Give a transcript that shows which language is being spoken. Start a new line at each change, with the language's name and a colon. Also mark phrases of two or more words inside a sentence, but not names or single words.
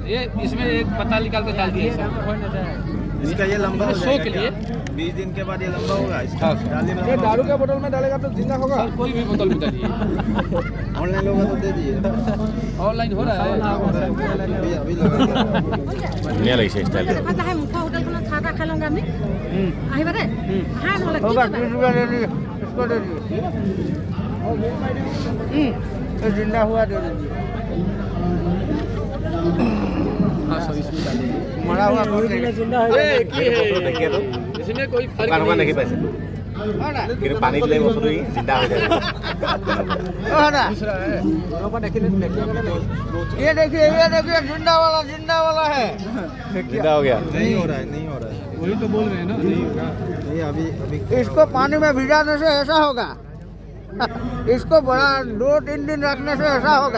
Hindi: ये इसमें एक पत्ता निकाल कर डाल दिया सर, इसका ये लंबा हो शो के लिए। 20 दिन के बाद ये लंबा होगा। इसका हाँ डाली ये दारू के बोतल में डालेगा तो जिंदा होगा सर, कोई भी बोतल में डालिए। ऑनलाइन होगा तो दे दिए। ऑनलाइन हो रहा है। अभी लगा
Assamese: ধুনীয়া লাগিছে ষ্টাইল। দেখা যায় মুখা হোটেলখনত চাহ তাহ খাই লওঁগৈ আমি আহিবা দেই হা নহ'লে কি
Hindi: होगा
Assamese: কৰিবা?
Hindi: 30 रुपया दे दीजिए, इसको दे दीजिए। ये जिंदा हुआ दे दीजिए। हाँ सर, इसमें डालिए। मरा हुआ कौन देगा?
Assamese: ঢেকিয়াটো
Hindi: इसमें कोई फर्क
Assamese: দোকান
Hindi: नहीं
Assamese: দেখি
Hindi: है।
Assamese: পাইছে কিন্তু পানী দিলে বস্তুটো জিন্দা হৈ যায়।
Hindi: दूसरा है ये देखिए जिंदा वाला है। जिंदा हो गया। नहीं हो रहा है, नहीं हो रहा है। वही तो बोल रहे हैं ना, नहीं होगा। नहीं अभी इसको पानी में भिजाने से ऐसा होगा। इसको बड़ा 2-3 दिन रखने से ऐसा होगा।